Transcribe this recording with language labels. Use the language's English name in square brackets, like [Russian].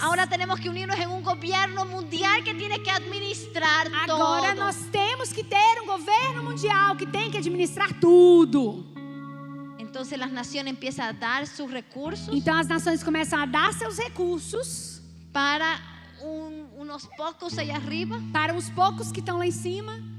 [Spanish] Ahora tenemos que unirnos en un gobierno mundial que tiene que administrar [Portuguese] Agora [Spanish] todo. [Portuguese] nós temos que ter um governo mundial que tem que administrar tudo. [Spanish] Entonces las naciones empiezan a dar sus recursos [Portuguese] Então as nações começam a dar seus recursos [Spanish] para unos pocos allá arriba, [Portuguese] para os poucos que estão lá em cima,